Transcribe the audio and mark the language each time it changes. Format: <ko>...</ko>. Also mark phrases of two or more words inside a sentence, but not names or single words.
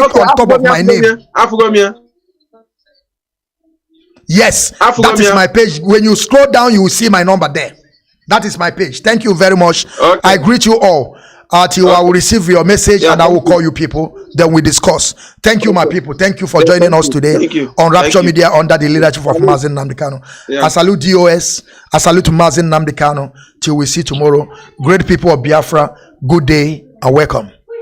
<en>click on top of my name. Yes, that is my page. When you scroll down, you will see my number there. That is my page. Thank you very much. Okay. I greet you all. Till I will receive your message and I will call you people. Then we discuss. Thank you, my people. Thank you for joining us today on Rapture Media under the leadership of Mazi Nnamdi Kanu. I salute DOS. I salute Mazi Nnamdi Kanu. Till we see tomorrow. Great people of Biafra. Good day and welcome.</en>